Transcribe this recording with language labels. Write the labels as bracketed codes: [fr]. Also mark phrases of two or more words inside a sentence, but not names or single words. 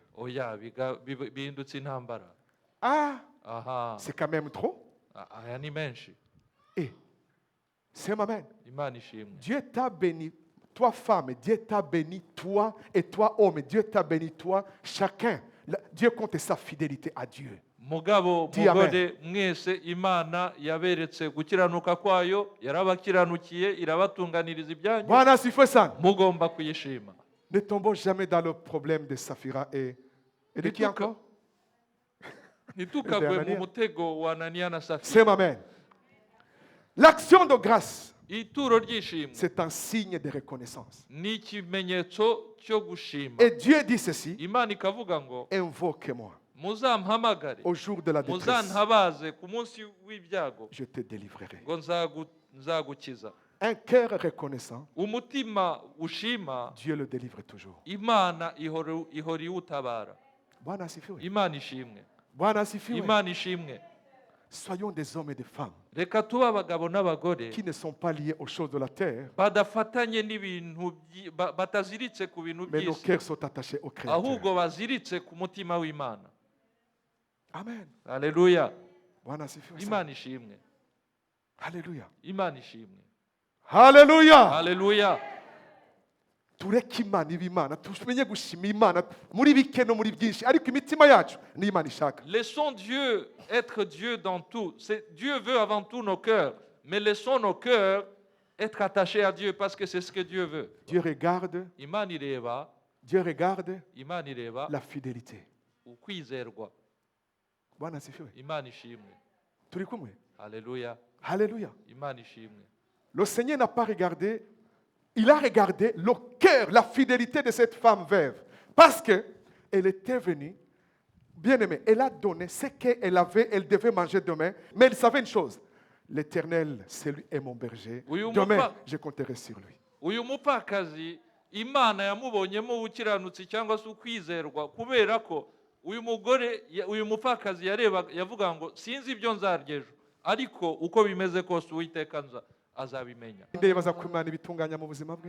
[fr] C'est quand même trop. Et c'est Amen. Dieu t'a béni, toi femme, Dieu t'a béni, toi et toi homme, Dieu t'a béni, toi, chacun. Dieu compte sa fidélité à Dieu. [rw] Mugabo mugore mwese Imana yaberetse gukiranuka kwayo yarabakiranukiye irabatunganiriza ibyanyu. [sw] Bwana asifiwe sana. [rw] Mugomba kuyishima. [fr] Ne tombons jamais dans le problème de Saphira et de qui encore? [rw] Nitukagwe mu mutego wa Anania na Safira. [fr] C'est Amen. L'action de grâce, [rw] ituro ry'ishimwe, [fr] c'est un signe de reconnaissance. [rw] Ni ikimenyetso cyo gushima. [fr] Et Dieu dit ceci, [rw] Imana ikavuga ngo [fr] invoque-moi au jour de la détresse, je te délivrerai. Un cœur reconnaissant, Dieu le délivre toujours. [sw] Bwana asifiwe. [rw] Imana ishimwe. [fr] Soyons des hommes et des femmes [rw] Reka tuba abagabo n'abagore [fr] qui ne sont pas liés aux choses de la terre, [rw] badafatanye n'ibintu bataziritse ku bintu [fr] mais nos [rw] by'isi, [fr] cœurs sont attachés au Créateur. [rw] ahubwo baziritse ku mutima w'Imana. Amen. Haleluya. [sw] Bwana asifiwe. [rw] Imana ishimwe. Hallelujah. Imana ishimwe. Hallelujah. Haleluya. Tureke Imana ibe Imana, tumenye gushima Imana muri bike no muri byinshi, ariko imitima yacu ni Imana ishaka. [fr] Laissons Dieu être Dieu dans tout. Dieu veut avant tout nos cœurs, mais laissons nos cœurs être attachés à Dieu parce que c'est ce que Dieu veut. Dieu regarde [rw] Imana ireba [fr] la fidélité. [rw] ukwizerwa. [sw] Bwana asifiwe. [rw] Imana ishimwe. Turi kumwe. Haleluya. Hallelujah. Imana ishimwe. [fr] Le Seigneur n'a pas regardé, il a regardé le cœur, la fidélité de cette femme veuve. Parce qu'elle était venue, bien aimée, elle a donné ce qu'elle avait, elle devait manger demain. Mais elle savait une chose, l'Éternel, c'est lui et mon berger. Demain, je compterai sur lui. [rw] Uyu mupfakazi Imana yamubonyemo ubukiranutsi cyangwa se ukwizerwa kubera ko uyu mupfakazi yavuga ngo sinzi ibyo nzarya ejo, ariko uko bimeze kose Uwiteka azabimenya. Ninde baza ko Imana ibitunganya mu buzima bwe?